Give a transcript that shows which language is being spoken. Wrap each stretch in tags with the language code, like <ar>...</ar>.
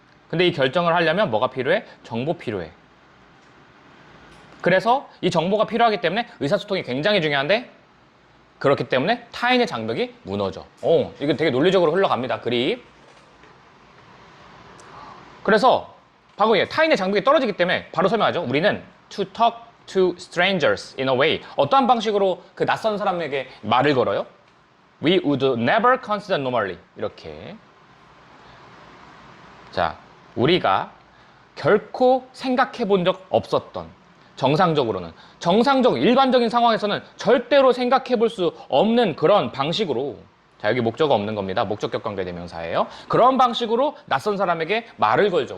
<ko>근데 이 결정을 하려면 뭐가 필요해? 정보 필요해. 그래서 이 정보가 필요하기 때문에 의사소통이 굉장히 중요한데 그렇기 때문에 타인의 장벽이 무너져. 이거 되게 논리적으로 흘러갑니다. 글이. 그래서 방금 타인의 장벽이 떨어지기 때문에 바로 설명하죠. 우리는</ko> <en>to talk to strangers in a way.</en> <ko>어떠한 방식으로 그 낯선 사람에게 말을 걸어요?</ko> <en>We would never consider normally.</en> <ko>이렇게. 자, 우리가 결코 생각해 본 적 없었던 정상적으로는 일반적인 상황에서는 절대로 생각해 볼 수 없는 그런 방식으로 자, 여기 목적어 없는 겁니다. 목적격 관계 대명사예요. 그런 방식으로 낯선 사람에게 말을 걸죠.</ko>